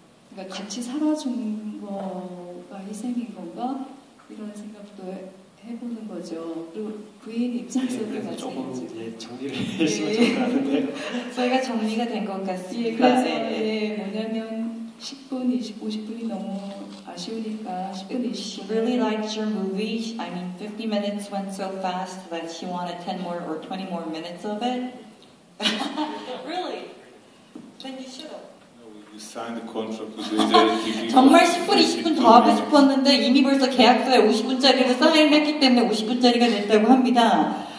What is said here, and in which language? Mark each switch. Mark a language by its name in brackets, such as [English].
[Korean] 그러니까 같이 살아준 거가 희생인 건가? 이런 생각도 해보는 거죠. 그리고 부인 입장에서도 그래서 조금 마찬가지죠. 정리를 해주시면 좋을 것 같은데요. 저희가 정리가 된 것 같습니다. 그래서 뭐냐면 10분, 50분이 너무 아쉬우니까 10분, 20분. [English] She really liked your movie. I mean, 50 minutes went so fast that she wanted 10 more or 20 more minutes of it. Really? Then you should have. We signed the contract with the [Korean] 정말 10분, 20분 더 하고 싶었는데 이미 벌써 계약서에 50분짜리를 사인을 했기 때문에 50분짜리가 됐다고 합니다.